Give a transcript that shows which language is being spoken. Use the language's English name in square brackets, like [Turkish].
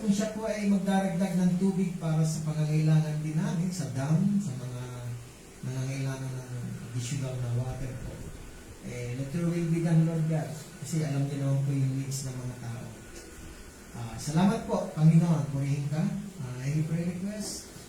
[Filipino] Kung siya po ay magdaragdag ng tubig para sa pangangailangan din namin, sa dam, sa mga nangangailangan ng additional na water po. [English] Let your will be done, Lord God. [Filipino] Kasi alam niyo naman po yung needs ng mga tao. Salamat po, Panginoon. Purihin ka. [English] Any prayer request?